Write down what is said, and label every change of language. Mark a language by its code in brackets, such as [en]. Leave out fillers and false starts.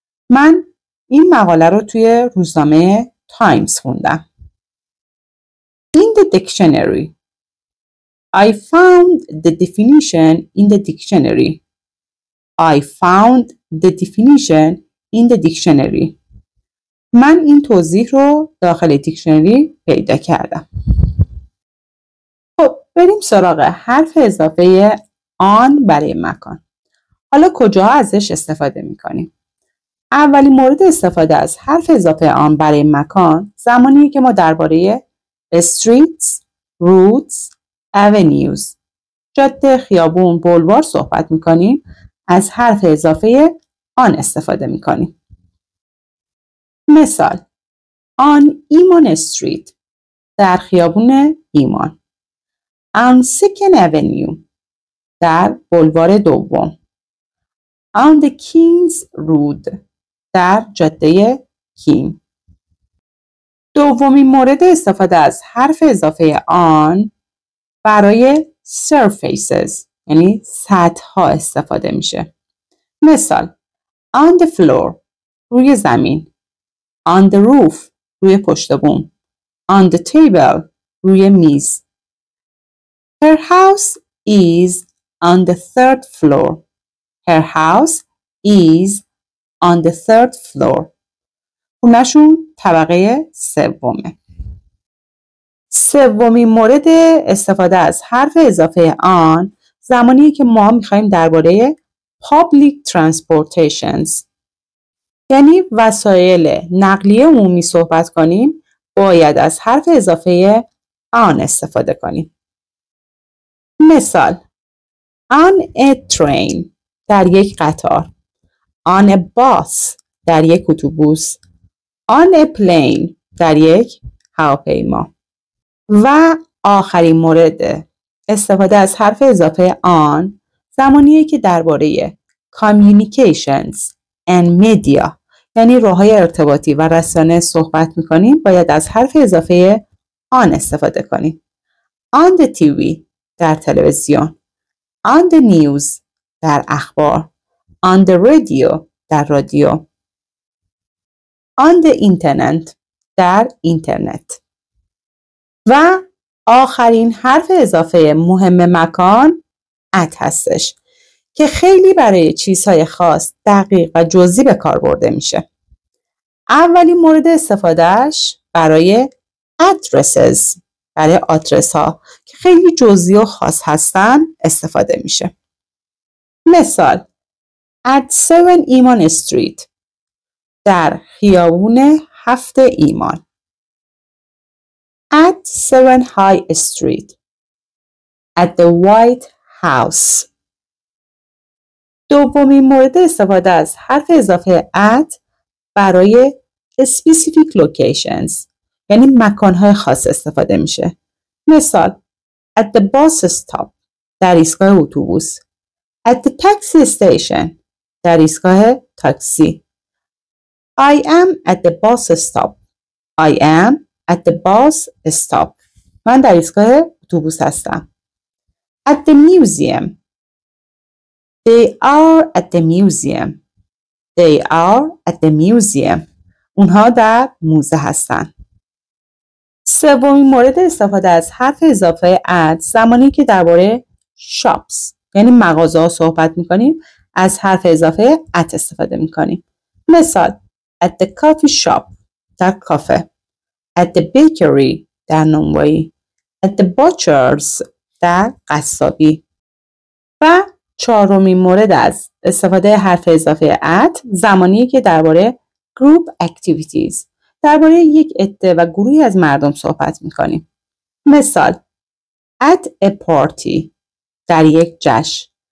[fa] من این مقاله رو توی روزنامه تایمز خوندم. [en] In the dictionary. I found the definition in the dictionary. I found the definition in the dictionary. [fa] من این توضیح رو داخل دیکشنری پیدا کردم. خب بریم سراغ حرف اضافه آن برای مکان. حالا کجا ازش استفاده میکنیم؟ اولین مورد استفاده از حرف اضافه آن برای مکان زمانیه که ما درباره [en] streets, roads, avenues، [fa] جاده، خیابون، بولوار صحبت میکنیم. از حرف اضافه آن استفاده میکنیم. مثال: on ایمان استریت، در خیابون ایمان. [en] on second avenue، [fa] در بولوار دوم. [en] on the King's Road، [fa] در جاده کینگ. دومین مورد استفاده از حرف اضافه آن برای surfaces یعنی سطح ها استفاده میشه. [en] مثال: on the floor، [fa] روی زمین. [en] on the roof، [fa] روی پشت بوم. [en] on the table، [fa] روی میز. [en] her house is on the third floor. her house is on the third floor. [fa] خونه‌شون طبقه سومه. سومین مورد استفاده از حرف اضافه آن زمانیه که ما میخوایم درباره [en] public transportations [fa] یعنی وسایل نقلیه عمومی صحبت کنیم. باید از حرف اضافه آن استفاده کنیم. مثال: [en] on a train، [fa] در یک قطار. [en] on a bus، [fa] در یک اتوبوس. [en] on a plane، [fa] در یک هواپیما. و آخرین مورد استفاده از حرف اضافه آن زمانیه که درباره [en] communications and media [fa] یعنی راه‌های ارتباطی و رسانه صحبت می‌کنیم. باید از حرف اضافه آن استفاده کنیم. [en] on the TV، [fa] در تلویزیون. [en] on the news، [fa] در اخبار. [en] on the radio، [fa] در رادیو. [en] on the internet، [fa] در اینترنت. و آخرین حرف اضافه مهم مکان at هستش که خیلی برای چیزهای خاص دقیق و جزئی به کار برده میشه. اولین مورد استفادهش برای addresses، برای آدرس ها که خیلی جزئی و خاص هستن استفاده میشه. مثال: at 7 ایمان استریت، در خیابون 7 ایمان. [en] at 7 High Street، at the White House. [fa] دومین مورد استفاده از حرف اضافه at برای [en] specific locations [fa] یعنی مکانهای خاص استفاده میشه. [en] مثال: at the bus stop، [fa] در ایستگاه اتوبوس. [en] at the taxi station، [fa] در ایستگاه تاکسی. [en] I am at the bus stop. I am at the bus stop. [fa] من در ایستگاه اتوبوس هستم. [en] at the museum. They are at the museum. They are at the museum. [fa] اونها در موزه هستن. سومین مورد استفاده از حرف اضافه at زمانی که درباره shops یعنی مغازه ها صحبت میکنیم از حرف اضافه at استفاده میکنیم. [en] مثال: at the coffee shop، [fa] در کافه. [en] at the bakery، [fa] در نانوایی. [en] at the butchers، [fa] در قصابی. و چهارمین مورد از استفاده حرف اضافه at زمانیه که درباره [en] group activities [fa] درباره یک عده و گروهی از مردم صحبت میکنیم. مثال: [en] at a party، [fa] در یک جشن.